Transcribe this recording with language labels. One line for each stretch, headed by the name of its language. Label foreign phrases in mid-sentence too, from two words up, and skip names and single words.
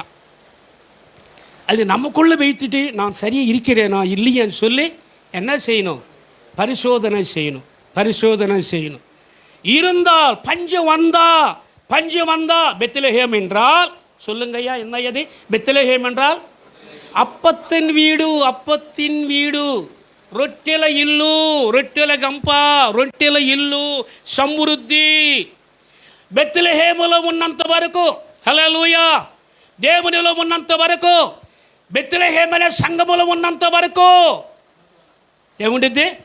Tamil: அது நமக்குள்ளே வைத்துட்டு நான் சரியாக இருக்கிறேனா இல்லையான்னு சொல்லி என்ன செய்யணும், பரிசோதனை செய்யணும், பரிசோதனை செய்யணும். இருந்தால் பஞ்சம் வந்தா பெத்லஹேம் என்றால் சொல்லுங்கய்யா, என்ன அது பெத்லஹேம் என்றால்? அப்பத்தின் வீடு,
Telugu: రొట్టెల ఇల్లు, రొట్టెల గంప, రొట్టెల ఇల్లు, సమృద్ధి. బెత్లెహేములో ఉన్నంత వరకు, హల్లెలూయా, దేవునిలో ఉన్నంత వరకు, బెత్లెహేము అనే సంఘములో ఉన్నంత వరకు ఏముండిద్ది?